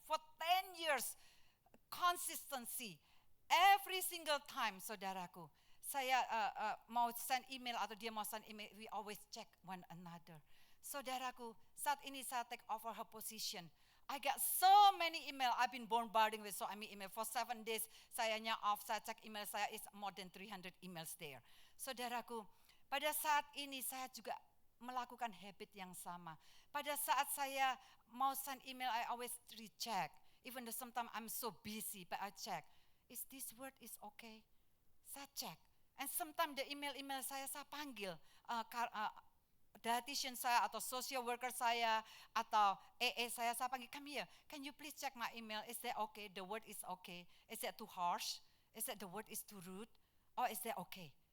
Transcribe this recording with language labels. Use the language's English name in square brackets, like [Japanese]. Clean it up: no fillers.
[English] For 10 years, consistency, every single time, saudaraku. [Indonesian] Saya mau send email atau dia mau send email, [English] we always check one another. Saudaraku, saat ini saya take over her position. I got so many email, I've been bombarding with so many email. For 7 days, [Indonesian] sayanya off, saya cek email saya [English] is more than 300 emails there. [Indonesian] Saudaraku, pada saat ini saya juga melakukan habit yang sama. Pada saat saya mau send email, [English] I always recheck. Even though sometimes I'm so busy, but I check. Is this word is okay? [Indonesian] Saya check. [English] And sometimes the email [Indonesian] saya panggil dietitian saya atau social worker saya atau AA saya panggil, [English] come here, can you please check my email, is that okay, the word is okay, is that too harsh, is that the word is too rude, or is that okay?